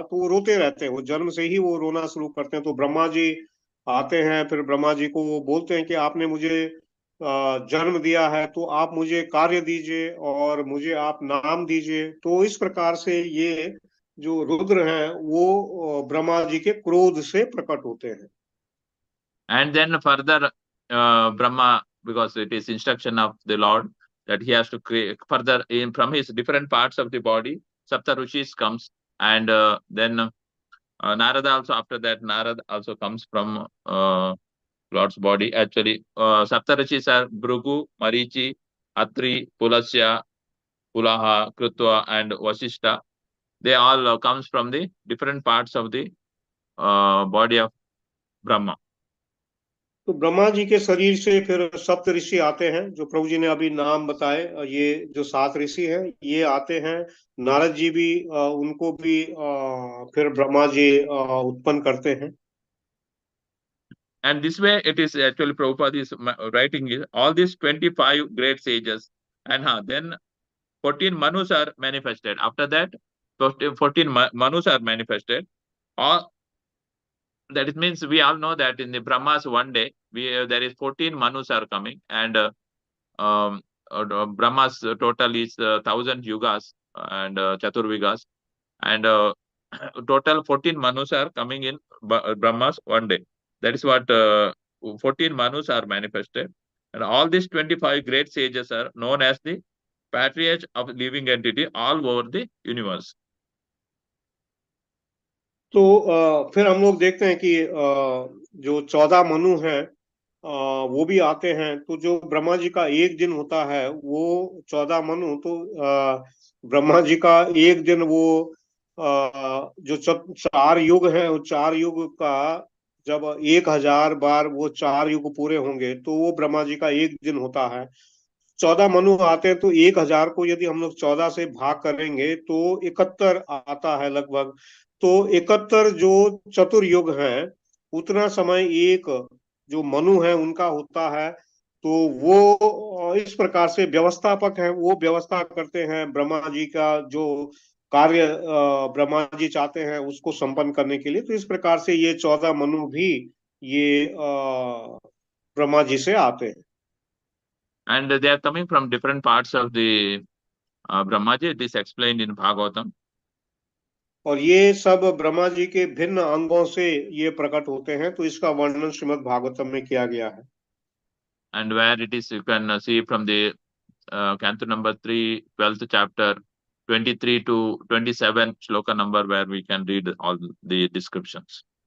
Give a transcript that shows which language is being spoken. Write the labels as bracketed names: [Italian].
[Hindi] तो वो रोते रहते हैं, वो जन्म से ही वो रोना शुरू करते हैं। तो ब्रह्मा जी आते हैं, फिर ब्रह्मा जी को वो बोलते हैं कि आपने मुझे जन्म दिया है, तो आप मुझे कार्य दीजिए और मुझे आप नाम दीजिए। तो इस प्रकार से ये जो रुद्र हैं वो ब्रह्मा जी के क्रोध से प्रकट होते हैं। [English] And then further, Brahma, because it is instruction of the Lord that he has to create further in from his different parts of the body, Sapta Rishis comes, and then Narada also, after that Narada also comes from Lord's body. Actually, Sapta Rishis are Bhrugu, Marichi, Atri, Pulasya, Pulaha, Krutva, and Vasishta. They all comes from the different parts of the body of Brahma. [Hindi] तो ब्रह्मा जी के शरीर से फिर सप्त ऋषि आते हैं, जो प्रभु जी ने अभी नाम बताए। ये जो 7 ऋषि हैं ये आते हैं। नारद जी भी उनको भी फिर ब्रह्मा जी उत्पन्न करते हैं। [English] And this way, it is actually Prabhupada is writing is all these 25 great sages, and then 14 Manus are manifested. After that, 14 Manus are manifested. All that it means we all know that in the Brahmas one day, there is 14 Manus are coming, and Brahmas total is 1,000 yugas and Chaturvigas, and total 14 Manus are coming in Brahmas one day. That is what 14 Manus are manifested. And all these 25 great sages are known as the patriarch of living entity all over the universe. [Hindi] तो फिर हम लोग देखते हैं कि जो 14 मनु हैं वो भी आते हैं। तो जो ब्रह्मा जी का एक दिन होता है वो 14 मनु, तो ब्रह्मा जी का एक दिन वो जो चार युग है, वो चार युग का जब 1000 बार वो चार युग पूरे होंगे तो वो ब्रह्मा जी का एक दिन होता है। 14 मनु आते हैं, तो 1000 को यदि हम लोग 14 से भाग करेंगे तो 71 आता है लगभग। तो 71 जो चतुर्युग है उतना समय एक जो मनु है उनका होता है। तो वो इस प्रकार से व्यवस्थापक हैं, वो व्यवस्था करते हैं ब्रह्मा जी का जो कार्य ब्रह्मा जी चाहते हैं उसको संपन्न करने के लिए। तो इस प्रकार से ये 14 मनु भी ये ब्रह्मा जी से आते हैं। [English] And they are coming from different parts of the Brahmaji. It is explained in Bhagavatam. [Hindi] और ये सब ब्रह्मा जी के भिन्न अंगों से ये प्रकट होते हैं, तो इसका वर्णन श्रीमद् भागवतम में किया गया है। [English] And where it is, you can see from the canto number 3, 12th chapter, 23 to 27 shloka number, where we can read all the descriptions.